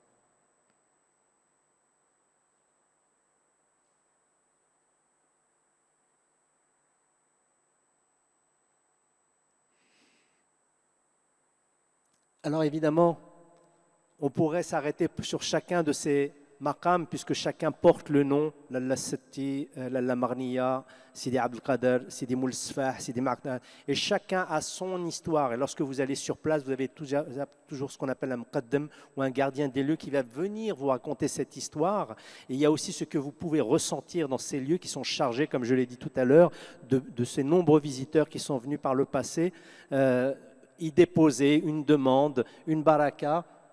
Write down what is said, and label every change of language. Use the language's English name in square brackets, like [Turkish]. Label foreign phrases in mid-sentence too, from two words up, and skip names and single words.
[French] Alors évidemment, on pourrait s'arrêter sur chacun de ces maqams, puisque chacun porte le nom, Lalla Sati, Lalla Marniya, Sidi Abdel Qader, Sidi Moulsfah, Sidi Maqdad, et chacun a son histoire. Et lorsque vous allez sur place, vous avez toujours ce qu'on appelle un muqaddam, ou un gardien des lieux qui va venir vous raconter cette histoire. Et il y a aussi ce que vous pouvez ressentir dans ces lieux qui sont chargés, comme je l'ai dit tout à l'heure, de ces nombreux visiteurs qui sont venus par le passé, y déposer une demande, une baraka.